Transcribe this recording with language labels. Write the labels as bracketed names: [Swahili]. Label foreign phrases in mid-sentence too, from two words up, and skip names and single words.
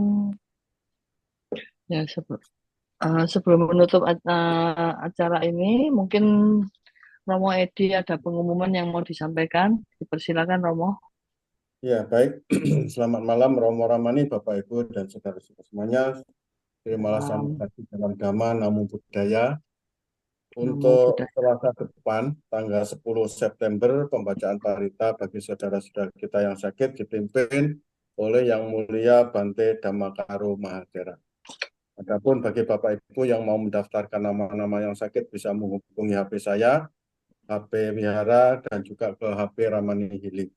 [Indonesian] Ya, sebelum menutup acara ini, mungkin Romo Edi ada pengumuman yang mau disampaikan. Dipersilakan Romo. Ya, baik. Selamat malam Romo Ramani, Bapak Ibu dan saudara-saudara semuanya. Terimalah salam kasih dalam dhamma, [Pali] namo buddhaya. [Indonesian] Untuk Selasa depan, tanggal 10 September, pembacaan parita bagi saudara-saudara kita yang sakit dipimpin oleh Yang Mulia Bante Dhammakaro Mahadera. Adapun bagi Bapak Ibu yang mau mendaftarkan nama-nama yang sakit bisa menghubungi HP saya, HP Wihara, dan juga ke HP Ramani Healing.